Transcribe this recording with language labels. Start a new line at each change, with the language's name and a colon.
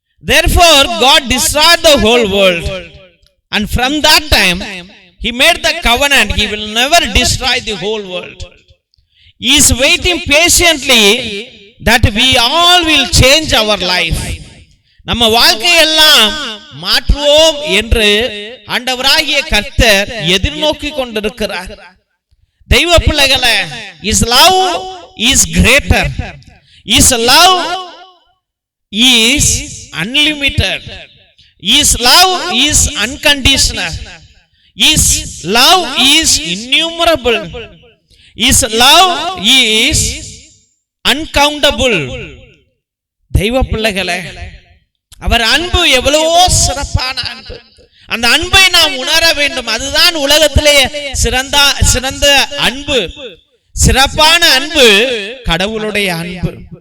English: Therefore God destroyed the whole world, and from that time he made the covenant, he will never destroy the whole world. He is waiting patiently that we all will change our life.
Tamil: நம்ம வாழ்க்கையெல்லாம் மாற்றுவோம் என்று ஆண்டவராகிய கர்த்தர் எதிர்நோக்கி கொண்டிருக்கிறார். தெய்வ பிள்ளைகளே,
English: his love is greater, his love is unlimited, his love is unconditional, his love is innumerable, his love is uncountable.
Tamil: தெய்வ பிள்ளைகளே, அவர் அன்பு எவ்வளவோ சிறப்பான அன்பு. அந்த அன்பை நாம் உணர வேண்டும். அதுதான் உலகத்திலே சிறந்த அன்பு, சிறப்பான அன்பு கடவுளுடைய அன்பு.